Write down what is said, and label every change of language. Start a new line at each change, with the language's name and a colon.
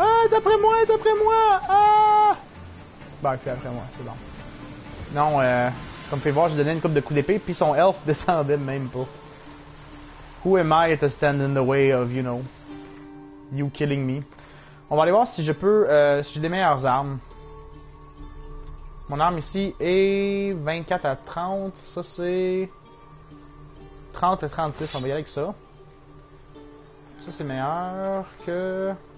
French: D'après moi! Ah! Bon, puis après moi, c'est bon. Non, comme vous pouvez voir, j'ai donné une coupe de coups d'épée, puis son elfe descendait même pas.
English: Who am I to stand in the way of, you know, you killing me?
French: On va aller voir si je peux, si j'ai des meilleures armes. Mon arme ici est 24 à 30. Ça, c'est 30 à 36. On va y aller avec ça. Ça, c'est meilleur que...